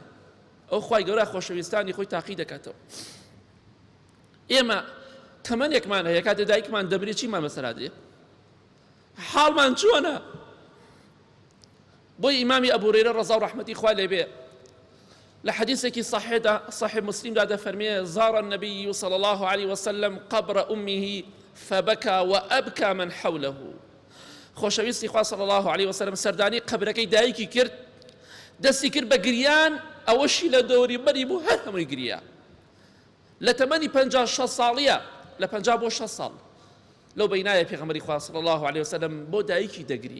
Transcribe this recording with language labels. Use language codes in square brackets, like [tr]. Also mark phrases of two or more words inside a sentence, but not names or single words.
[ckb] ئەو خوای گەورە خۆشەویستانی خۆی تاقی دەکاتەوە. ئێمە تەمەنێکمان هەیە کاتێ دایکمان دەبرێت چیمان بەسەرا دێ؟ حاڵمان چۆنە؟ بۆی ئیمامی ئەبوو هورەیرە ڕەزا و ڕەحمەتی خوا لێ بێ لە حەدیثێکی صحیح مسلمدا دەفەرمێ [ar] زار النبي صلى الله عليه وسلم قبر أمه فبكى وأبكى من حوله. [ckb] خۆشەویستی خوا [ar] صلی الله عليه وسلم [ckb] سەردانی قبرەکەی دایکی کرد، دەستی کرد بە گریان، ئەوەشی لە دەوری بەری بوو هەر هەمووی گریا. لە تەمەنی 56 ساڵیە، لە 50 بۆ 6 ساڵ لەو بەینایە پێغەمبەری خوا [ar] صلی الله عليه وسلم [ckb] بۆ دایکی دەگری.